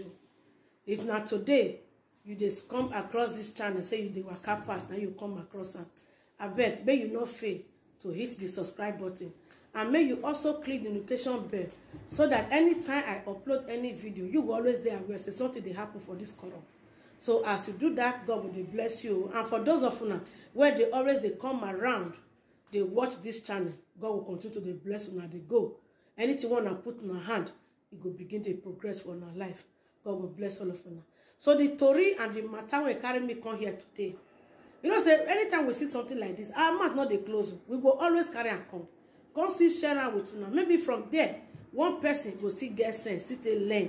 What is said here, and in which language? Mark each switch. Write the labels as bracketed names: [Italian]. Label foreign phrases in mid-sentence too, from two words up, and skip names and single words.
[Nigerian Pidgin] If na today you just come across this channel, say you dey waka pass, now you come across am, abeg make you no fail to hit the subscribe button, and make you also click the notification bell so that anytime I upload any video, you will always dey aware say something dey happen for this channel. So as you do that, God will bless you. And for those of una where they always they come around, they watch this channel, God will continue to bless una. They go anything wanna put in our hand, it will begin to progress for our life. God will bless all of una. So the story and the matter will carry me come here today. You know, say anytime we see something like this, our mouth not they close. We will always carry and come see share with una. Maybe from there, one person will still get sense, still they learn.